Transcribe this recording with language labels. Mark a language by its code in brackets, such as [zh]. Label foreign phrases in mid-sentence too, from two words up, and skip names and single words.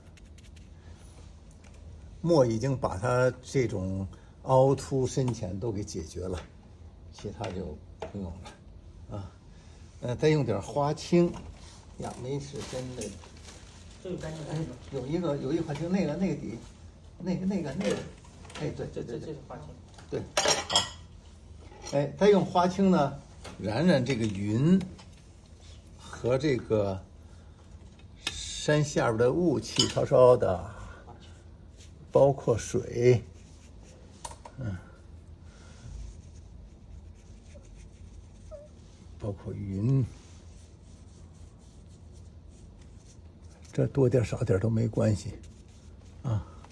[zh] 墨已經把它這種凹凸深淺都給解決了，其他就不用了啊。再用點花青呀，没事真的。这个干净哎，有一花青，那个底，那个，哎，对，这是花青。对，好。哎，再用花青呢，染這個雲和這個山下邊的霧氣稍稍的，包括水，包括雲，這多點少點都沒關係啊。